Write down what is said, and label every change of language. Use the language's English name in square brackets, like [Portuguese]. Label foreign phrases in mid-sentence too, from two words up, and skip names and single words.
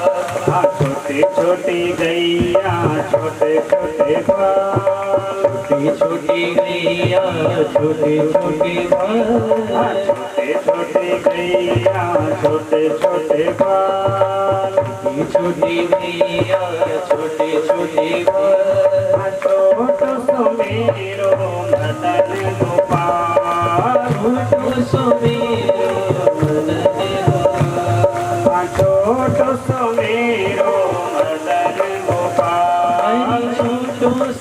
[Hindi] छोटी छोटी गैया छोटे छोटे बाल, छोटी छोटी गैया छोटे छोटे बाल, छोटे छोटे गैया छोटे छोटे बाल, छोटी छोटी गैया छोटे छोटे बाल, [Braj] छोटो सो मेरो मदन गोपाल, छोटो सो मेरो मदन गोपाल, छोटो सो मेरो मदन गोपाल, छोटो